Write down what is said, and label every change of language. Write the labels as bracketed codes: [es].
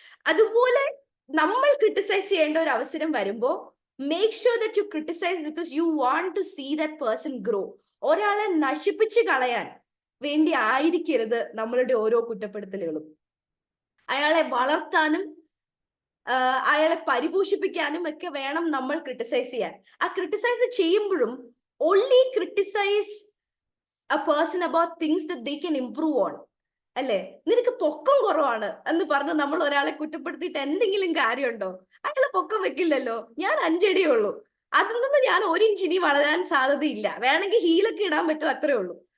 [ml] അതുപോലെ നമ്മൾ ക്രിട്ടിസൈസ് ചെയ്യേണ്ട ഒരു അവസരം വരുമ്പോ [en] Make sure that you criticise because you want to see that person grow. [ml] ഒരാളെ നശിപ്പിച്ച് കളയാൻ വേണ്ടി ആയിരിക്കരുത് നമ്മളുടെ ഓരോ കുറ്റപ്പെടുത്തലുകളും. അയാളെ വളർത്താനും അയാളെ പരിപോഷിപ്പിക്കാനും ഒക്കെ വേണം നമ്മൾ ക്രിട്ടിസൈസ് ചെയ്യാൻ. ആ ക്രിട്ടിസൈസ് ചെയ്യുമ്പോഴും [en] only criticize a person about things that they can improve on. [ml] അല്ലെ, നിനക്ക് പൊക്കം കുറവാണ് എന്ന് പറഞ്ഞ് നമ്മൾ ഒരാളെ കുറ്റപ്പെടുത്തിയിട്ട് എന്തെങ്കിലും കാര്യമുണ്ടോ? അയാളെ പൊക്കം വെക്കില്ലല്ലോ, ഞാൻ 5 അടിയേ ഉള്ളൂ, അതിൽ നിന്ന് ഞാൻ 1 ഇഞ്ച് ഇനി വളരാൻ സാധ്യതയില്ല, വേണമെങ്കിൽ ഹീലൊക്കെ ഇടാൻ പറ്റും, അത്രേ ഉള്ളൂ.